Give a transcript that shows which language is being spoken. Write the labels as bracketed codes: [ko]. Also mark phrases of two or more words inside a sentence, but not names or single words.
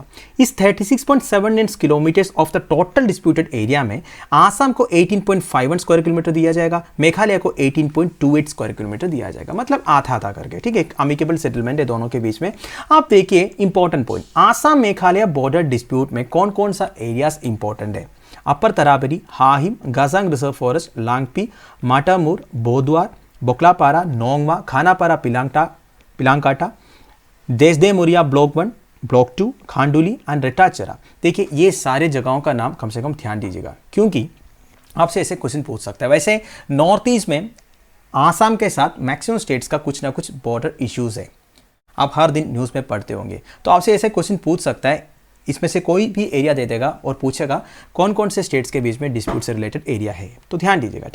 [hi] इस 36.79 [en] kilometers of the total disputed area [hi] में आसाम को 18.51 [en] square kilometer [hi] दिया जाएगा, मेघालय को 18.28 [en] square kilometer [hi] दिया जाएगा, मतलब आधा आधा करके। ठीक है, एक [en] amicable settlement [hi] है दोनों के बीच में। आप देखिए [en] important point, [hi] आसाम मेघालय [en] border dispute [hi] में कौन कौन सा एरियाज इंपॉर्टेंट है। अपर तराबरी, हाहिम, गाजांग रिजर्व फॉरेस्ट, लांगपी, माटामूर, बोदवार, बोकलापारा, नोंगवा, खानापारा, पिलांकाटा, देसदे मुरिया ब्लॉक 1, ब्लॉक 2, खांडुली एंड रेटाचरा। देखिए, ये सारे जगहों का नाम कम से कम ध्यान दीजिएगा क्योंकि आपसे ऐसे क्वेश्चन पूछ सकता है। वैसे नॉर्थ ईस्ट में आसाम के साथ [en] maximum states [hi] का कुछ ना कुछ [en] border issues [hi] है, आप हर दिन न्यूज़ में पढ़ते होंगे। तो आपसे ऐसे क्वेश्चन पूछ सकता है, इसमें से कोई भी एरिया दे देगा और पूछेगा कौन कौन से स्टेट्स के बीच में डिस्प्यूट से [en] related area [hi] है, तो ध्यान दीजिएगा।